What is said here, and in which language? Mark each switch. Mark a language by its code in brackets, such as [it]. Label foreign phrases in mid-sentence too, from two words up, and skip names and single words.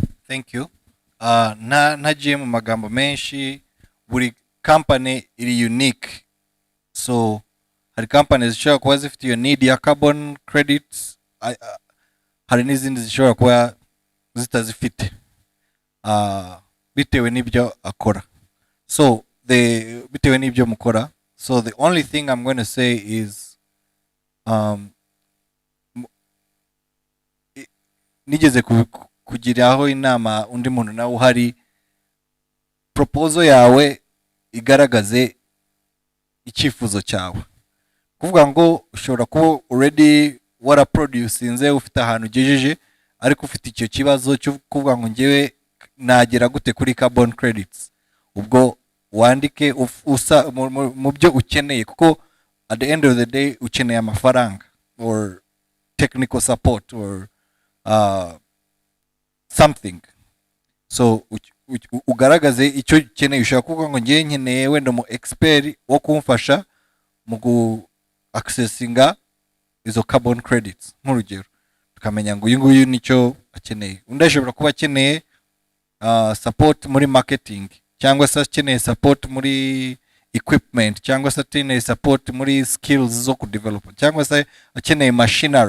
[en] Thank you. [rw] Nagiye mu magambo menshi, buri company iri unique. So hari companies zishobora kuba zifite iyo need ya [en] carbon credits, [rw] hari n'izindi zishobora kuba zitazifite bitewe n'ibyo akora. So bitewe n'ibyo mukora. [en] So the only thing I'm going to say is [rw] nigeze kugiraho inama undi muntu nawe uhari, proposal yawe igaragaze icyifuzo cyawe. Kuvuga ngo ushobora kuba already waraproducinze, ufite ahantu ugejeje, ariko ufite icyo kibazo cyo kuvuga ngo ngewe nagera gute kuri [en] carbon credits. [rw] Ubwo wandike mu byo ukeneye, kuko [en] at the end of the day [rw] ukeneye amafaranga [en] or technical support or something. [rw] So ugaragaze icyo ukeneye. Ushobora kuvuga ngo ngewe nkeneye wenda mu expert wo kumfasha mu gu accessinga izo [en] carbon credits [rw] nk'urugero, tukamenya ngo uyu nguyu nicyo akeneye. Undi ashobora kuba akeneye support muri marketing, cyangwa se akeneye support muri equipment, cyangwa se akeneye support muri skills zo kudevelop, cyangwa se akeneye machinery.